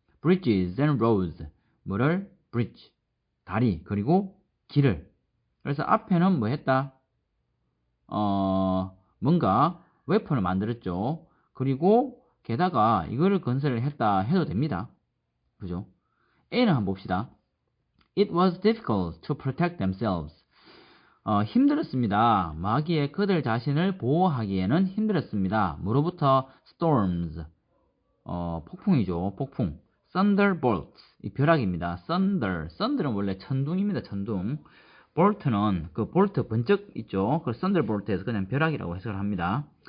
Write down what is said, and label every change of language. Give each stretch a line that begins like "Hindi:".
English: bridges and roads.
Korean: 뭐를? bridge, 다리, 그리고 길을. 그래서 앞에는 뭐 했다? 뭔가 웨폰을 만들었죠. 그리고 게다가 이거를 건설을 했다 해도 됩니다. 그죠? A는 한번 봅시다.
English: It was difficult to protect themselves.
Korean: 힘들었습니다. 마귀에 그들 자신을 보호하기에는 힘들었습니다. 뭐로부터? storms, 폭풍이죠. 폭풍. thunderbolts, 이 벼락입니다. thunder는 원래 천둥입니다. 천둥. 볼트는 그 볼트 번쩍 있죠. 그 thunderbolt에서 그냥 벼락이라고 해석을 합니다.